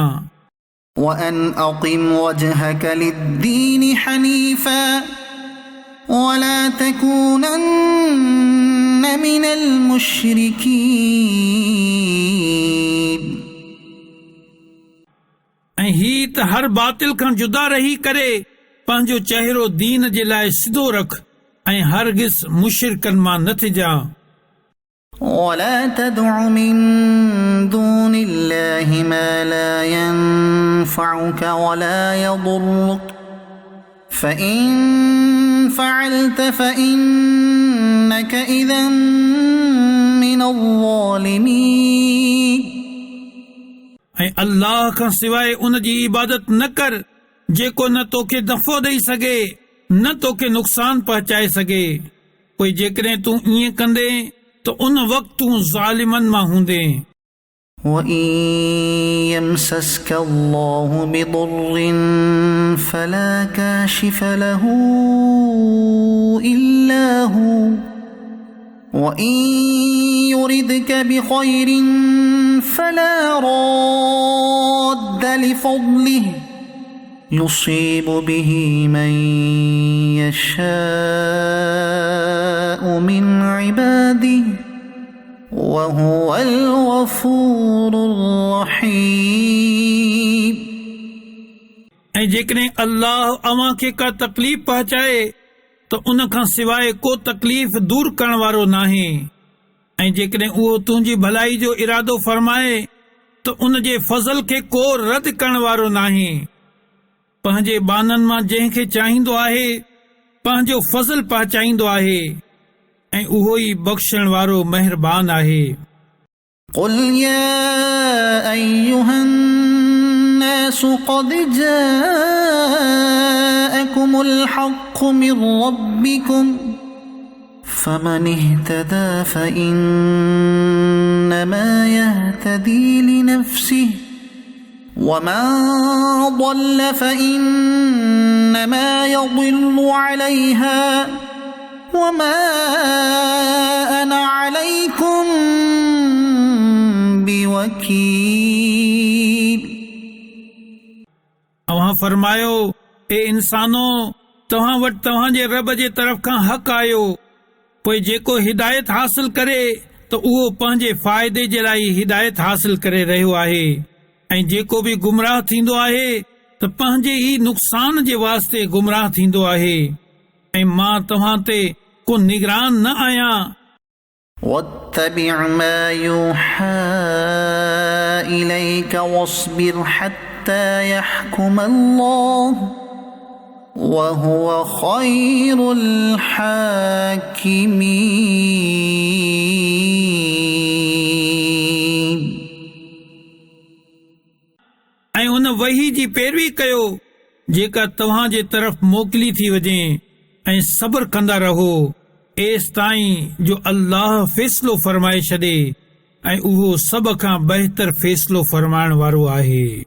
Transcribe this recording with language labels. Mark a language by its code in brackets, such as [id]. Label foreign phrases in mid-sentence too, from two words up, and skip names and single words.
[ar] وأن أقم وجهك للدين حنيفا ولا تكونن من المشركين [sd] ऐं ही त हर बातिल खां जुदा रही करे पंहिंजो चहिरो दीन जे लाइ सिधो रख ऐं हरगिज़ मुशरिकनि मां न थिजां [ar] ولا تدع من دون الله ما لا ينفعك ولا يضرك فإن فعلت فإنك إذا من الظالمين [sd] ऐं अल्लाह खां सवाइ उन जी इबादत न कर जेको न तोखे नफ़ो ॾेई सघे न तोखे नुक़सान पहुचाए सघे पोइ जेकॾहिं तूं ईअं कंदे त उन वक़्तु तूं ज़ालिमनि मां हूंदे [ar] وإن يمسسك الله بضر فلا كاشف له إلا هو وإن يردك بخير فلا راد لفضله يصيب به من يشاء من عباده وهو الغفور الرحيم [sd] ऐं जेकॾहिं अल्लाह अव्हां खे का तकलीफ़ पहुचाए त उन खां सवाइ को तकलीफ़ दूर करण वारो नाहे ऐं जेकॾहिं उहो तुंहिंजी भलाई जो इरादो फरमाए त उन जे फज़ल खे को रद करण वारो नाहे पंहिंजे बाननि मां जंहिंखे चाहींदो आहे पंहिंजो फज़ल पहुचाईंदो आहे ऐं उहो ई बख़्शण वारो महिरबान आहे [ar] قل يا أيها الناس قد جاءكم الحق من ربكم فمن اهتدى فإنما يهتدي لنفسه ومن ضل فإنما يضل عليها وما أنا عليكم بوكيل [sd] अव्हां फरमायो ए इंसानो तव्हां वटि तव्हांजे रब जे तरफ़ खां हक़ आयो पोइ जेको हिदायत हासिल करे त उहो पंहिंजे फ़ाइदे जे लाइ हिदायत हासिल करे रहियो आहे ऐं जेको बि गुमराह थींदो आहे त पंहिंजे ई नुक़सान जे वास्ते गुमराह थींदो आहे ऐं मां तव्हां ते को निगरान न आहियां [ar] واتبع ما يوحى إليك واصبر حتى يحكم الله وهو خير الحاكمين [sd] ऐं उन वही जी पैरवी कयो जेका तव्हां जे तरफ़ मोकिली थी वञे ऐं सब्र कंदा रहो एस ताईं जो अल्लाह फ़ैसिलो फरमाए छॾे ऐं उहो सभ खां बहितर फ़ैसिलो फरमाइण वारो आहे